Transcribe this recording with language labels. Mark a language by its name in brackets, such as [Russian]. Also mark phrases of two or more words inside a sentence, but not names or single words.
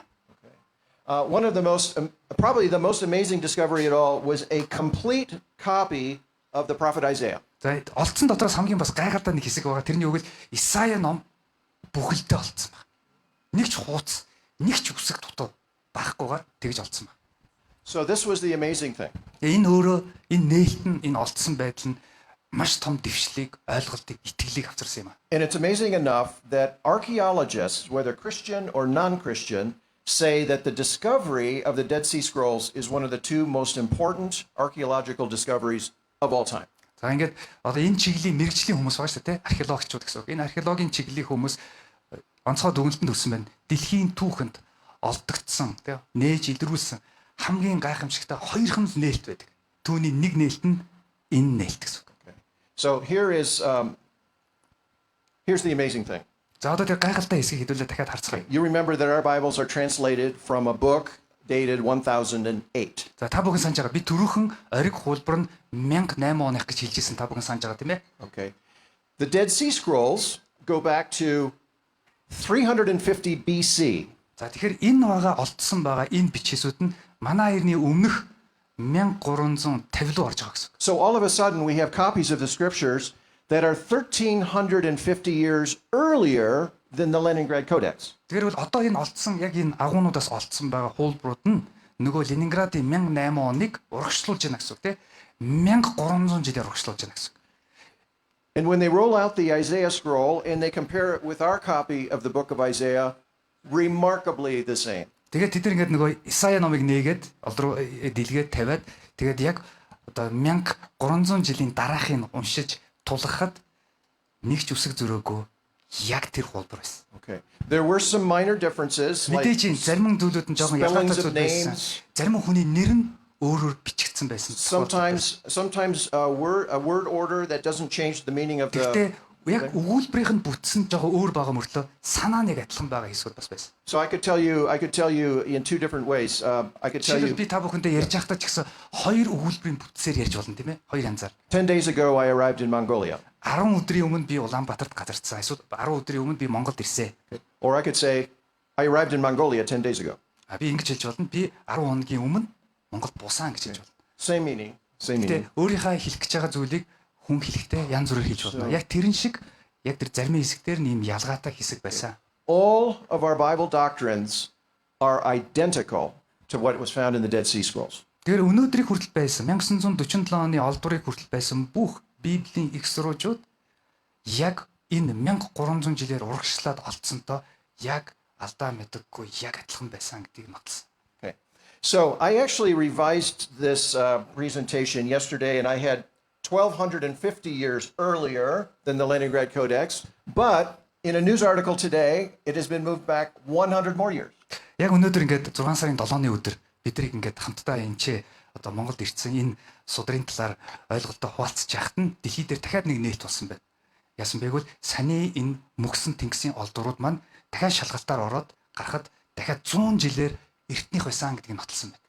[English] One of the probably the most amazing discovery at all was a complete copy of the prophet Isaiah. [Mongolian] За олдсон дотроос хамгийн бас гайхалтай нэг хэсэг байгаа. Тэрний үг л Исая ном бүхэлдээ олдсон байна. Нэг ч хууц, нэг ч үсэг дутуу багахгүйгээр тэгж олдсон байна. [English] So this was the amazing thing. [Mongolian] Энэ өөрөө энэ нээлт нь энэ олдсон байдал нь маш том дэвшлийг, ойлголтыг, итгэлийг авчирсан юм аа. [English] And it's amazing enough that archaeologists, whether Christian or non-Christian, say that the discovery of the Dead Sea Scrolls is one of the two most important archaeological discoveries of all time. [Mongolian] За ингээд одоо энэ чиглэлийн мэрэгжлийн хүмүүс байгаа шүү дээ, археологчууд гэсэн үг. Энэ археологийн чиглэлийн хүмүүс онцгой дүгнэлтэнд өгсөн байна. Дэлхийн түүхэнд олдогдсон, тийм нээж илрүүлсэн хамгийн гайхамшигтай хоёрхан нээлт байдаг. Түүний нэг нээлт нь энэ нээлт гэсэн үг. [English] So here's the amazing thing. [Mongolian] За одоо тэр гайхалтай хэсгийг хэдүүлээ дахиад харцгаая. [English] You remember that our Bibles are translated from a book dated 1008. [Mongolian] За та бүхэн санаж байгаа. Би түрүүхэн ориг хуулбар нь 1008 оных гэж хэлжсэн та бүхэн санаж байгаа тийм ээ. [English] Okay. The Dead Sea Scrolls go back to 350 BC. [Mongolian] За тэгэхээр энэ байгаа олдсон байгаа энэ бичээсүүд нь манай эртний өмнөх 1350 руу орж байгаа гэсэн. [English] So all of a sudden we have copies of the scriptures that are 1350 years earlier than the Leningrad Codex. [Mongolian] Тэгэхээр бол одоо энэ олдсон яг энэ агуунуудаас олдсон байгаа хуулбарууд нь нөгөө Ленинградын 1008 оныг урагшлуулж байна гэсэн үг тийм 1300 жилээр урагшлуулж байна гэсэн үг. [English] And when they roll out the Isaiah scroll and they compare it with our copy of the book of Isaiah, remarkably the same. [Mongolian] Тэгээд тэд нар ингээд нөгөө Исая номыг нээгээд ол руу дэлгээд тавиад тэгээд яг одоо 1300 жилийн дараахыг уншиж тулгахад нэг ч үсэг зөрөөгүй яг тэр хуулбар байсан. [English] Okay. There were some minor differences like [Mongolian] Мэдээж энэ зарим зүйлүүд нь жоохон ялгаатай зүйл байсан. Зарим хүний нэр нь өөрөөр бичигдсэн байсан. [English] sometimes a word order that doesn't change the meaning of the. [Mongolian] Гэхдээ яг өгүүлбэрийнх нь бүтсэн жоохон өөр байгаа мөртлөө санаа нэг адилхан байгаа хэсгүүд бас байсан. [English] So I could tell you in two different ways. I could tell you [Mongolian] Би та бүхэндээ ярьж байхдаа ч гэсэн хоёр өгүүлбэрийн бүтцээр ярьж болно тийм ээ? Хоёр янзаар. [English] 10 days ago I arrived in Mongolia. [Mongolian] 10 өдрийн өмнө би Улаанбаатарт газарцсан. Эсвэл 10 өдрийн өмнө би Монголд ирсэн. [English] Or I could say I arrived in Mongolia 10 days ago. [Mongolian] Би ингэж хэлж болно. Би 10 хоногийн өмнө Монголд бусан гэж хэлж болно. [English] Same meaning. [Mongolian] Гэтэ өөрийнхөө хэлэх гэж байгаа зүйлийг хүн хэлэхдээ янз бүрээр хэлж болно. Яг тэрэн шиг яг тэр зарим хэсгээр нэм ялгаатай хэсэг байсан. [English] All of our Bible doctrines are identical to what was found in the Dead Sea Scrolls. [Mongolian] Тэгэхээр өнөөдрийг хүртэл байсан 1947 оны олдврыг хүртэл байсан бүх Библийн их сурвалжууд яг энэ 1300 жилээр урагшлаад олдсонтой яг алдаа мэдэггүй яг адилхан байсан гэдгийг нотолсон. [English] Okay. So I actually revised this presentation yesterday, and I had 1250 years earlier than the Leningrad Codex, but in a news article today, it has been moved back 100 more years. [Mongolian] Яг өнөөдөр ингээд 6 сарын 7-ны өдөр бидрийг ингээд хамтдаа энэ одоо Монголд ирсэн энэ судрын талаар ойлголтоо хуваалцж яхад нь дэлхий дээр дахиад нэг нээлт болсон байна. Яасан бэ гэвэл саний энэ мөксөн тэнгисийн олдврууд маань дахиад шалгалтаар ороод гарахад дахиад 100 жилээр эртнийх байсан гэдгийг нотолсон байна.